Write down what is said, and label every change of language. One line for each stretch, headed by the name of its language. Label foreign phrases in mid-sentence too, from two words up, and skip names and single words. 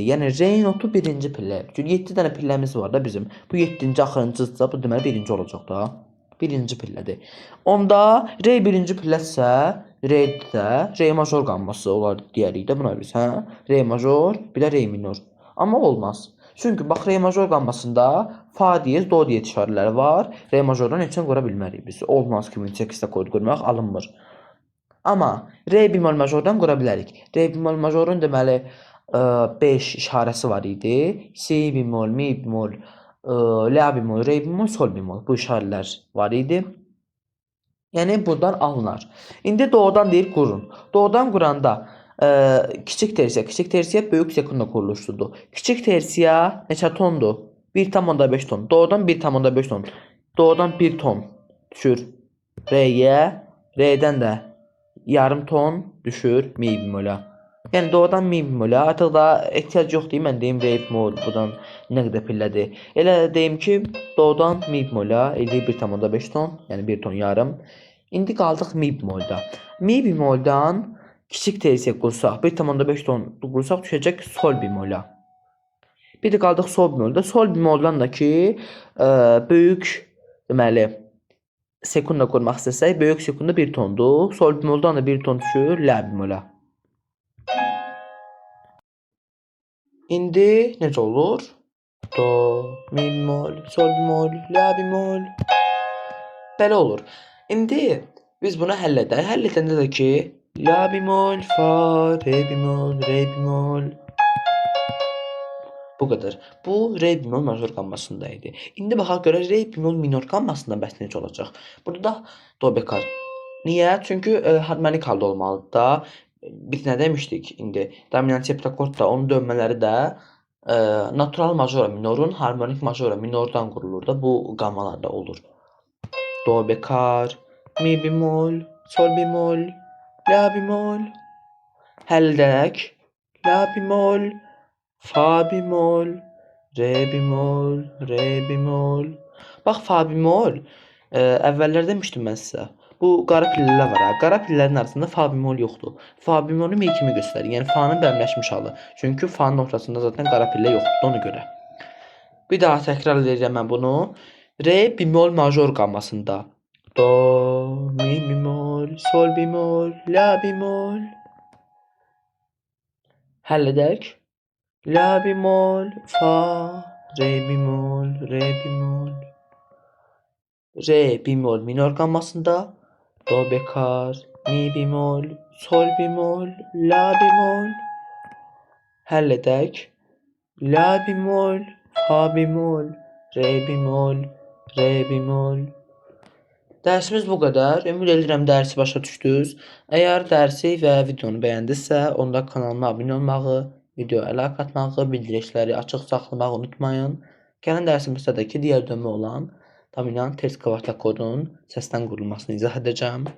Azerbaijani: Yəni re notu birinci pillə. Çünki 7 dənə pilləmiz var da bizim. Bu 7-ci axırıncıdırsa, bu deməli birinci olacaq da. Birinci pillədir. Onda re birinci pillədirsə, re major qamması olar deyərik də buna biz, hə? Re major, bir də re minor. Amma olmaz. Çünki bax re major qammasında fa diyez, do diyez işarələri var. Re majordan heç nə qura bilmərik biz. Olmaz ki, 8-də kod qurmaq alınmır. Amma re bemol majordan qura bilərik. Re bemol majorun deməli 5 işarəsi var idi. Si bemol, mi bemol, la bemol, re bemol, sol bemol. Bu işarələr var idi. Yəni buradan alınar. İndi doğrudan deyir qurun. Doğrudan quranda kiçik tersiya böyük sekunda quruluşudur. Kiçik tersiya neçə tondur? 1,5 ton. Doğrudan 1,5 ton. Doğrudan 1 ton düşür re'yə. Re'dən də yarım ton düşür mi bemolə. Yəni doğrudan mi bemolə. Artıq da ehtiyac yoxdur. Mən deyim re bemol buradan nə qədər pillədir. Elə deyim ki, doğrudan mi bemolə elə 1,5 ton, yəni 1 ton yarım. İndi qaldıq mi bemolda. Mi bemoldan kiçik tersiya qursaq 1,5 ton qursaq düşəcək sol bemolə. Bir də qaldıq sol bemolda. Sol bemoldan da ki böyük deməli sekunda qurmaq istəsək, böyük sekunda 1 tondur. Sol bemoldan da 1 ton düşür la bemolə. İndi necə olur? Do, mi bemol, sol bemol, la bemol. Belə olur. İndi biz bunu həll edək. Həll edəndə də ki la bemol, fa, re bemol, re bemol. Bu qədər. Bu re bemol major qammasında idi. İndi baxaq görə re bemol minor qammasında bəs necə olacaq? Burada da do bekar. Niyə? Çünki harmonik halda olmalıdır da. Biz nə demişdik indi? Dominant septakord da onun dönmələri də natural majora minorun harmonik majora minordan qurulur da. Bu qammalarda olur. Do bekar, mi bemol, sol bemol, la bemol. Həll edək. La bemol, fa bemol, re bemol, re bemol. Bax fa bemol əvvəllər demişdim mən sizə. Bu qara pillələr var ha. Qara pillələrin arasında fa bemol yoxdur. Fa bemolu mi kimi göstərir. Yəni fa'nın bəmləşmiş halı. Çünki fa'nın ortasında zaten qara pillə yoxdur ona görə. Bir daha təkrar edəcəm mən bunu. Re bemol major qammasında. Do, mi bemol, sol bemol, la bemol. Həll edək. La bemol, fa, re bemol, re bemol. Re bemol minor qammasında. Do bekar, mi bemol, sol bemol, la bemol. Həll edək. La bemol, fa bemol, re bemol, re bemol. Dərsimiz bu qədər. Ümid edirəm dərsi başa düşdünüz. Əgər dərsi və videonu bəyəndinizsə, onda kanalıma abunə olmağı, videoya like atmağı, bildirişləri açıq saxlamağı unutmayın. Gələn dərsimizdə də ki, digər dönmə olan dominant ters kvadrat kodunun səsdən qurulmasını izah edəcəm.